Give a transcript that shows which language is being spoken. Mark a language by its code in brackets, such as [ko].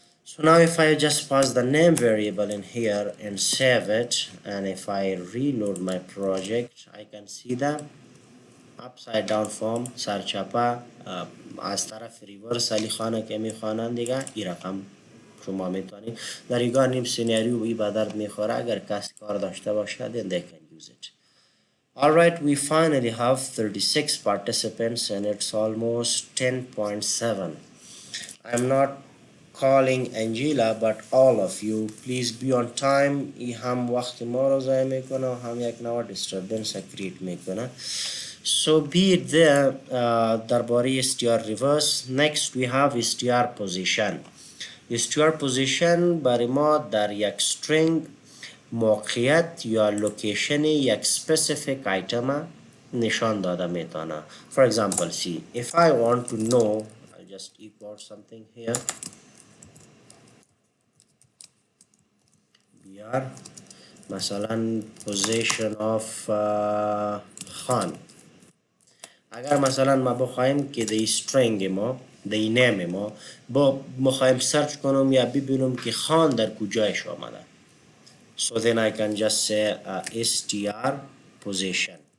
[en] So now if I just pass the name variable in here and save it, and if I reload my project, I can see the upside down form [fa] سرچپه از طرف ریورس علی خانه که میخوانن دیگه این رقم شما میتونید در یگان نیم سیناریو ای به درد میخوره اگر کسی کار داشته باشه [en] then they can use it. Alright, we finally have 36 participants and it's almost 10.7. I'm not calling Angela, but all of you, please be on time. [fa] هم وقت ما رو ضایع میکنه و هم یک نوع disturbance create میکنه. [en] So be it there. [fa] درباره str reverse. [en] Next we have str position. [fa] str position برای ما در یک string موقعیت یا لوکیشن یک specific item نشان داده میتونه. [en] For example, see, if I want to know, I'll just equal something here. br مثلا position of خان. [fa] اگر مثلا ما بخوایم که دی string ما دی name ما بخوایم سرچ کنم یا ببینم که خان در کجایش آمده. [en] So then I can just say str position.